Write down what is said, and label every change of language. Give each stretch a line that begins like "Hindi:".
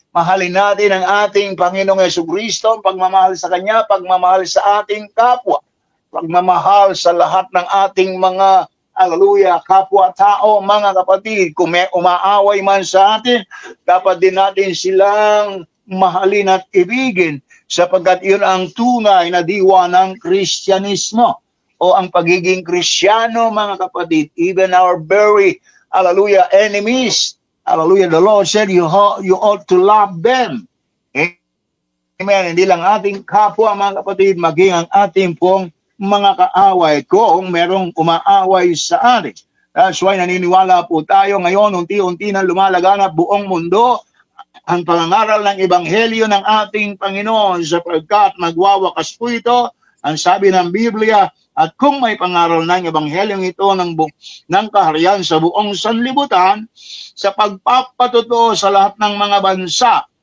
Filipino: Mahalin natin ang ating Panginoong Jesucristo, pagmamahal sa Kanya, pagmamahal sa ating kapwa, pagmamahal sa lahat ng ating mga, hallelujah, kapwa-tao, mga kapatid. Kung may umaaway man sa atin, dapat din natin silang mahalin at ibigin, sapagkat yun ang tunay na diwa ng Kristyanismo o ang pagiging Kristyano, mga kapatid.
English: Even our very, hallelujah, enemies, hallelujah, the Lord said you ought to love them.
Filipino: Amen. Hindi lang ating kapwa, mga kapatid, maging ang ating pong mga kaaway kung merong umaaway sa atin. That's why naniniwala po tayo ngayon, unti-unti na lumalaganap buong mundo ang pangangaral ng Ebanghelyo ng ating Panginoon, sapagkat magwawakas po ito, ang sabi ng Biblia, at kung may pangaral ng Ebanghelyong ito ng kaharian sa buong sanlibutan, sa pagpapatotoo sa lahat ng mga bansa,